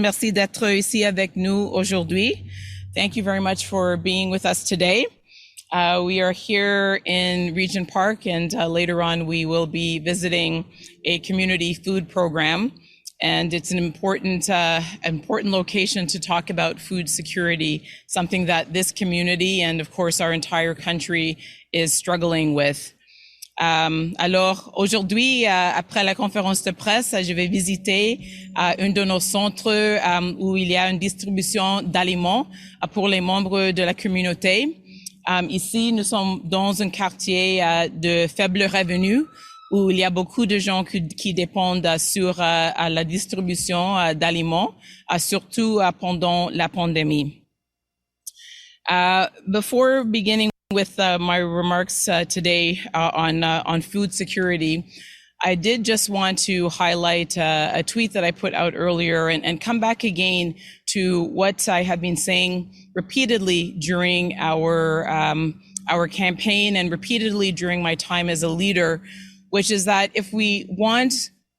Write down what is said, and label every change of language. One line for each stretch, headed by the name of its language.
French: Merci d'être ici avec nous aujourd'hui.
English: Thank you very much for being with us today. We are here in Regent Park, and later on we will be visiting a community food program. And it's an important location to talk about food security, something that this community and of course our entire country is struggling with.
French: Alors aujourd'hui, après la conférence de presse, je vais visiter un de nos centres où il y a une distribution d'aliments pour les membres de la communauté. Ici, nous sommes dans un quartier de faible revenu, où il y a beaucoup de gens qui dépendent sur la distribution d'aliments, surtout pendant la pandémie.
English: Before beginning with my remarks today on food security, I did just want to highlight a tweet that I put out earlier and come back again to what I have been saying repeatedly during our campaign and repeatedly during my time as a leader, which is that if we want